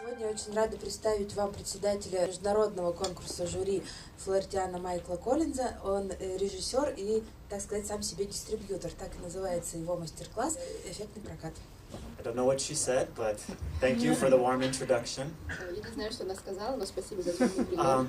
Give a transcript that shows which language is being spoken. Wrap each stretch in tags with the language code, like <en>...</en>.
<ru>очень рада представить вам председателя международного конкурса жюри FLAHERTIANA Майкла Коллинза. Он режиссер и, так сказать, сам себе дистрибьютор. Так и называется его мастер-класс «Эффективный прокат».</ru> <en>I don't know what she said, but thank you for the warm introduction.</en> <ru>Я не знаю, что она сказала, но спасибо за теплый прием.</ru>